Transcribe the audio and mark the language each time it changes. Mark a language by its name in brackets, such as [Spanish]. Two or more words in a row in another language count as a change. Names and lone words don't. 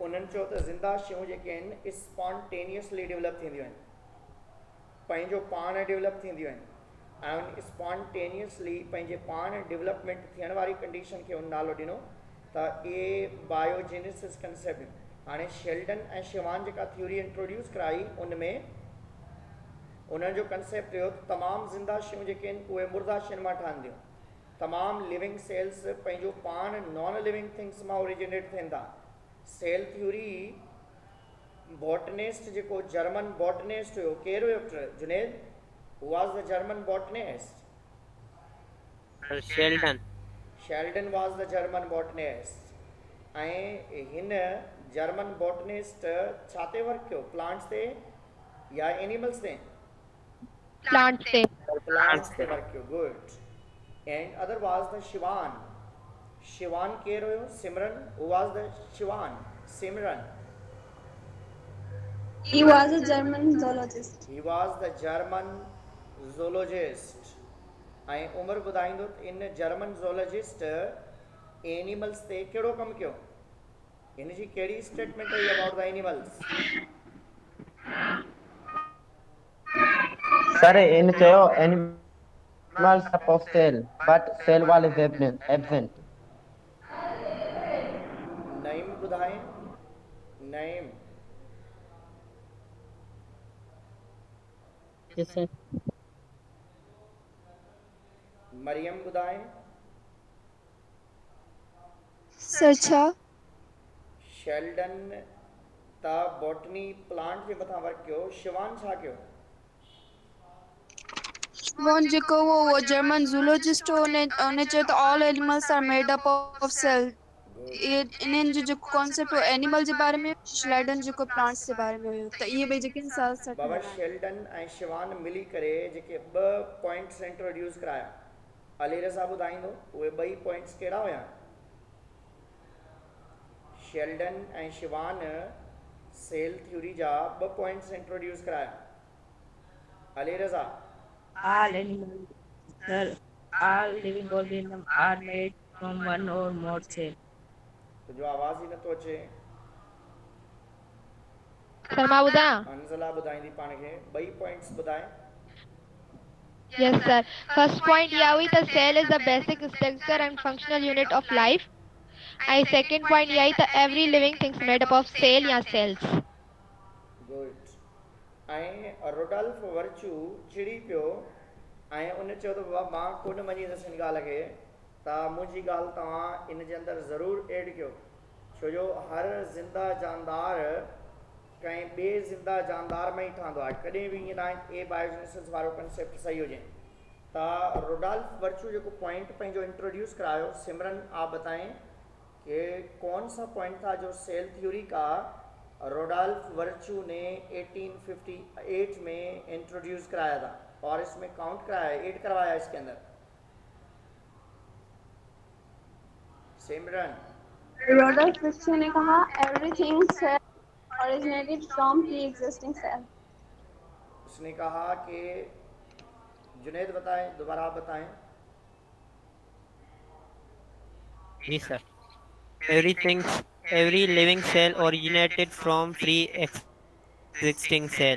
[Sindhi] उन्हनि चयो त ज़िंदा शयूं जेके आहिनि [English] spontaneously develop [Sindhi] थींदियूं आहिनि, पंहिंजो पाण डेवलप थींदियूं आहिनि ऐं उन स्पॉन्टेनियसली पंहिंजे पाण डेवलपमेंट थियण वारी कंडीशन खे उन नालो ॾिनो त [English] biogenesis concept. [Sindhi] हाणे शेल्डन ऐं शिवान जेका [English] theory introduce [Sindhi] कराई उनमें उन्हनि जो कंसेप्ट हुयो त तमामु ज़िंदा शयूं जेके आहिनि उहे मुर्दा शयुनि मां ठहंदियूं, तमामु [English] living cells [Sindhi] पंहिंजो पाण [English] non living things [Sindhi] मां ओरिजिनेट थियनि था। [English] cell theory botanist [Sindhi] जेको [English] German botanist [Sindhi] हुयो, केरु हुयो जुनेद? [English] Who was the German botanist? Sheldon was the German botanist. [Sindhi] ऐं हिन [English] German botanist [Sindhi] छा ते वर्क कयो, प्लांट्स ते या एनिमल्स ते? प्लांट्स ते [English] वर्क कयो। Good. And other was the शिवान। [Sindhi] शिवान केरु हुयो? सिमरन। [English] Who was the [Sindhi] शिवान? सिमरन। [English] He was a German zoologist. He was the German zoologist. [Sindhi] ऐं उमिरि ॿुधाईंदो त इन [English] German zoologist [Sindhi] एनिमल्स ते कहिड़ो कमु कयो? हिन जी कहिड़ी स्टेटमेंट हुई [English] about the animals? [Sindhi] सर इन चयो [English] animals are of cell but cell wall is absent। [Sindhi] नईम ॿुधाए। नईम। [English] Yes sir। [Sindhi] मरियम ॿुधाए। सर छा? शेल्डन ता [English] botany plant [Sindhi] जे मथां वर्क कयो, शिवान छा कयो? वन जेको वो [English] German zoologist [Sindhi] हो ने चयो त [English] all animals are made up of cell. [Sindhi] ये इन्हनि जो जेको कॉन्सेप्ट हो एनिमल जे बारे में, शेल्डन जेको प्लांट्स जे बारे में हुयो, त इहे ॿई जेके साथ साथ बाबा शेल्डन ऐं शिवान मिली करे जेके ॿ पॉइंट्स इंट्रोड्यूस कराया, अली रज़ा ॿुधाईंदो उहे ॿई पॉइंट्स कहिड़ा हुया? शेल्डन ऐं शिवान [English] cell theory [Sindhi] जा 2 [English] points introduce [Sindhi] कराया। अली रज़ा। [English] All animals, sir, all living organisms are made from one or more cells. [Sindhi] तुंहिंजो आवाज़ ई नथो अचे। सर मां ॿुधायां? अंज़ला ॿुधाईंदी पाण खे। 2 पॉइंट्स ॿुधाए। [English] Yes sir. First point [Sindhi] इहा हुई त [English] cell is the basic structure and functional unit of life. ऐं second point [Sindhi] इहा हुई त [English] every living thing is made up of cell या cells. [Sindhi] गुड। ऐं रोडल्फ वर्चू चिड़ी पियो ऐं उन चयो त बाबा मां कोन मञींदुसि हिन ॻाल्हि खे त त मुंहिंजी ॻाल्हि तव्हां इन जे अंदरि ज़रूरु ऐड कयो, छो जो हर ज़िंदा जानदार कंहिं ॿिए ज़िंदा जानदार में ई ठहंदो आहे, कॾहिं बि ईअं न आहे ए बायोजेनेसिस वारो कंसेप्ट सही हुजे। त रोडॉल्फ वर्चू जेको पॉइंट पंहिंजो इंट्रोड्यूस करायो, [Hindi] सिमरन आप बताएं कि कौन सा पॉइंट था जो [English] cell theory [Hindi] का रोडॉल्फ वर्चू ने 1858 में इंट्रोड्यूस कराया था और इसमें काउंट कराया, ऐड करवाया इसके अंदर। सिमरन [English] रोडॉल्फ वर्चू [Hindi] ने कहा [English] everything cell originated from pre-existing cell. [Hindi] उसने कहा कि जुनैद बताएं, दोबारा आप बताएं। जी सर। [English] Every living cell originated from pre-existing cell.